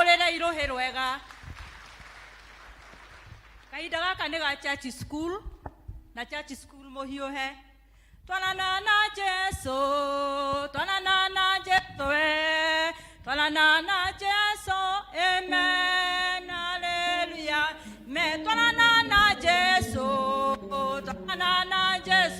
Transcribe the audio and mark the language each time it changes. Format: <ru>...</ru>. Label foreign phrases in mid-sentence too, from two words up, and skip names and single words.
<ki>ngai rohe rwega kahinda gaka nĩ ga</ki> <en>church school</en> <ki>na</ki> <en>church school</en> <ki>mũhiũhe twanana na Jesu twanana na Jesu twanana na Jesu</ki> <en>amen hallelujah</en> <ki>me twanana na Jesu twanana na Jesu</ki>